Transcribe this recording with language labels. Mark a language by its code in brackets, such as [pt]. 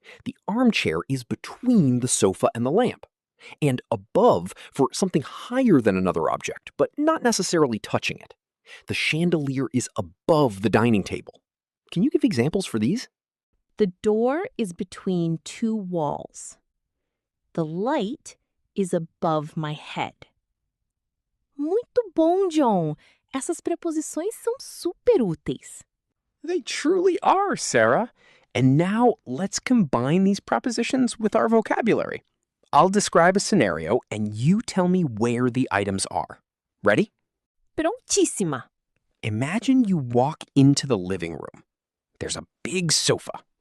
[en] The armchair is between the sofa and the lamp. And above for something higher than another object, but not necessarily touching it. The chandelier is above the dining table. Can you give examples for these? The door is between two walls. The light is above my head. [pt] Muito bom, John. Essas preposições são super úteis. [en] They truly are, Sarah. And now let's combine these prepositions with our vocabulary. I'll describe a scenario and you tell me where the items are. Ready? [pt] Prontíssima. [en] Imagine you walk into the living room. There's a big sofa.